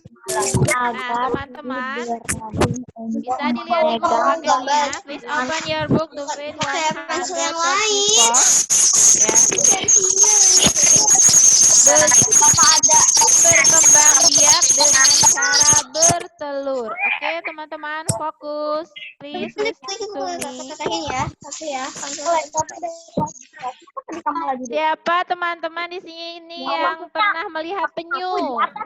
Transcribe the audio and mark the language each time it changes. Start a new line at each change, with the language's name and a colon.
Indonesian: Nah, teman-teman bisa dilihat di buku pagetnya.
English: Please open your book to page 134.
Indonesian: Ya. Berkembang biak dengan cara bertelur.
English: Oke, teman-teman, fokus. Please listen to me.
Indonesian: Siapa teman-teman di sini yang pernah melihat penyu?